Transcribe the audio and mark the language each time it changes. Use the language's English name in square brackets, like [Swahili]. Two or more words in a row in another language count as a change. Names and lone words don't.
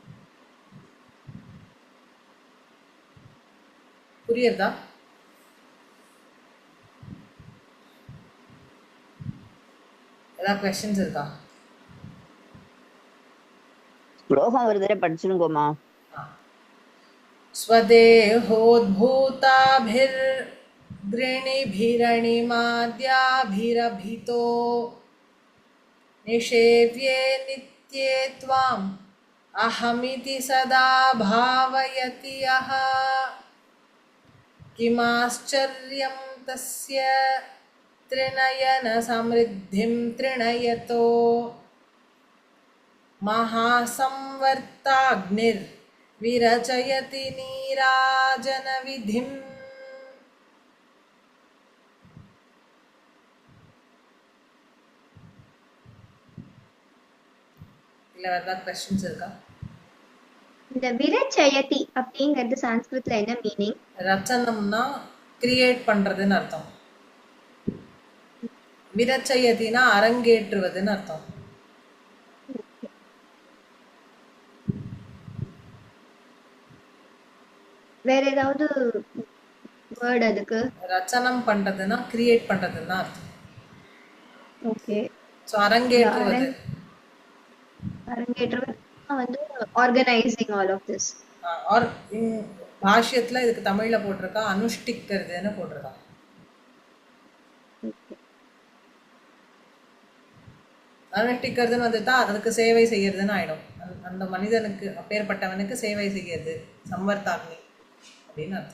[Tamil] புரியுறதா? ஏதாவது கொஸ்டின்ஸ் இருக்கா? ஸ்லோகம் ஒரு தடவை படிச்சிருங்கோமா? [Sanskrit] स्वदेहोद्भूताभिर्गृणिभिरणिमाद्याभिरभितो निषेव्ये नित्ये त्वाम् अहमिति सदा भावयति यः किमाश्चर्यं तस्य त्रिनयन समृद्धिं त्रिनयतो महासंवर्ताग्निर्विरचयति नीराजनविधिम्. [Tamil] இல்ல வேற क्वेश्चंस இருக்கா? இந்த விரச்சயதி அப்படிங்கிறது சான்ஸ்கிரிட்ல என்ன மீனிங்? ரச்சனம்னா கிரியேட் பண்றதுன்னு அர்த்தம். விரச்சயதினா அரங்கேற்றுவதுன்னு அர்த்தம். வேற ஏதாவது வேர்ட் அதுக்கு? ரச்சனம் பண்றதுன்னா கிரியேட் பண்றதுன்னு அர்த்தம். ஓகே. சோ அரங்கேற்றுவது. அரங்கேற்றுவது வந்து [English] organizing all of this. [Tamil] ஆர் பாஷ்யத்துல இதுக்கு தமிழ்ல போட்டிருக்கா அனுஷ்டிக்கிறதுன்னு போட்டிருக்கா. அனுஷ்டிக்கிறதுன்னு வந்துட்டா அதுக்கு சேவை செய்யறதுன்னு ஆயிடும். அந்த மனிதனுக்கு அப்பேற்பட்டவனுக்கு சேவை செய்யறது சம்வர்த்தாக்னி அப்படின்னு அர்த்தம்.